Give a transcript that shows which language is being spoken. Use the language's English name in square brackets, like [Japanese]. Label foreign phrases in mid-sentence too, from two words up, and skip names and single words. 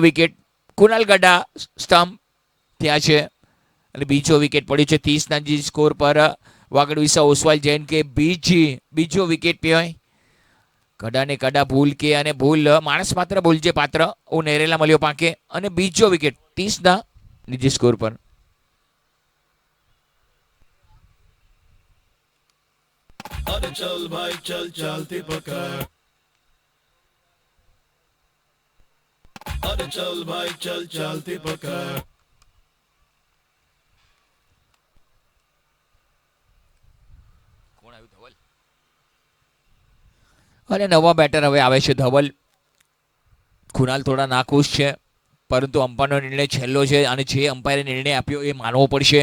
[Gujarati] વિકેટ કુનાલ ગડા સ્ટમ્પ ત્યાં છે અને બીજો વિકેટ પડ્યો છે 30 ના સ્કોર પર. વાગડ વિસા ઓસવાલ જૈન કે બીજો વિકેટ પીવાય. કડાને કડા ભૂલ કે, અને ભૂલ માણસ માત્ર ભૂલ છે પાત્ર. નેરેલા મળ્યો પાંકે અને બીજો વિકેટ 30 ના નિજી સ્કોર પર. [Hindi] अरे चल भाई चल चलती पकड़, अरे चल भाई चल चलती पकड़. [Gujarati] કોણ આવ્યું ધવલ? અને નવા બેટર હવે આવે છે ધવલ. કુણાલ થોડા નાખુશ છે, પરંતુ અમ્પાયરનો નિર્ણય છેલ્લો છે અને જે અમ્પાયરે નિર્ણય આપ્યો એ માનવો પડશે.